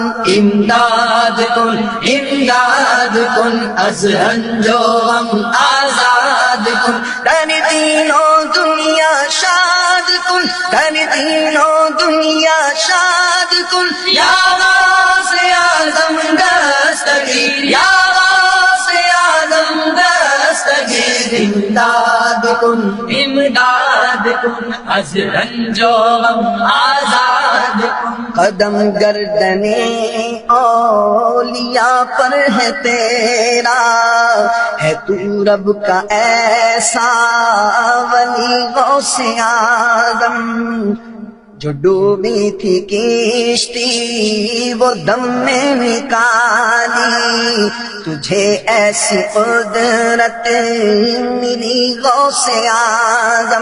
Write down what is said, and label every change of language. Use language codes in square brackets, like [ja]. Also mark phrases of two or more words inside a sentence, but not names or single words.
[fa] امداد کن امداد کن از رنج و غم آزاد کن. در دین و دنیا شاد کن، در دین و دنیا شاد کن. یا غوث اعظم دستگیر، یا غوث اعظم دستگیر. امداد کن امداد کن از رنج و غم آزاد کن. [ur] قدم گردن اولیاء پر ہے تیرا، ہے تو رب کا ایسا ولی غوث اعظم. جو ڈوبی تھی کشتی وہ دم میں نکالی، تجھے ایسی قدرت ملی غوث اعظم.